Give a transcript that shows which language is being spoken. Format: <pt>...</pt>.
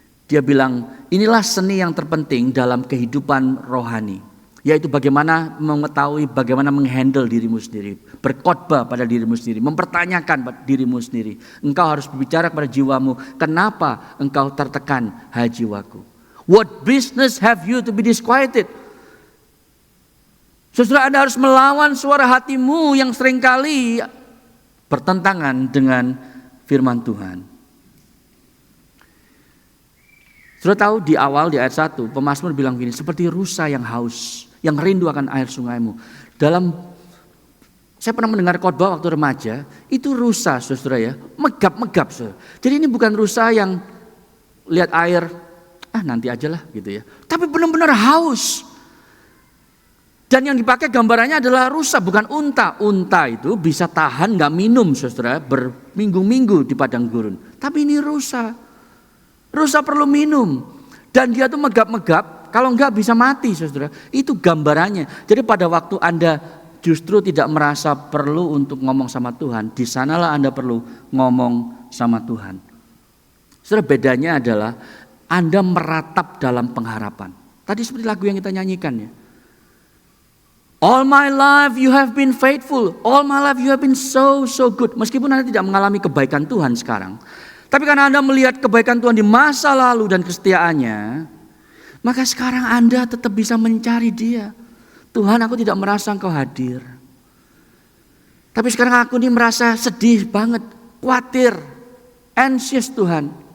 <id>Dia bilang, inilah seni yang terpenting dalam kehidupan rohani. Yaitu bagaimana mengetahui, bagaimana menghandle dirimu sendiri. Berkhotbah pada dirimu sendiri. Mempertanyakan pada dirimu sendiri. Engkau harus berbicara kepada jiwamu. Kenapa engkau tertekan, hai jiwaku?</id> <en>What business have you to be disquieted?</en> <id>Saudara, Anda harus melawan suara hatimu yang seringkali bertentangan dengan firman Tuhan. Saudara tahu di awal di ayat 1 pemazmur bilang gini, seperti rusa yang haus, yang rindu akan air sungaimu. Saya pernah mendengar khotbah waktu remaja, itu rusa saudara ya, megap-megap saudara. Jadi ini bukan rusa yang lihat air, nanti aja lah gitu ya. Tapi benar-benar haus. Dan yang dipakai gambarannya adalah rusa, bukan unta. Unta itu bisa tahan gak minum saudara, berminggu-minggu di padang gurun. Tapi ini rusa. Rusa perlu minum. Dan dia tuh megap-megap, kalau enggak bisa mati saudara. Itu gambarannya. Jadi pada waktu Anda justru tidak merasa perlu untuk ngomong sama Tuhan, di sanalah Anda perlu ngomong sama Tuhan. Saudara, bedanya adalah Anda meratap dalam pengharapan. Tadi seperti lagu yang kita nyanyikan ya.</id> <en>All my life you have been faithful. All my life you have been so good.</en> <id>Meskipun Anda tidak mengalami kebaikan Tuhan sekarang, tapi karena Anda melihat kebaikan Tuhan di masa lalu dan kesetiaannya, maka sekarang Anda tetap bisa mencari Dia. Tuhan, aku tidak merasa Engkau hadir. Tapi sekarang aku ini merasa sedih banget, khawatir, anxious Tuhan.</id>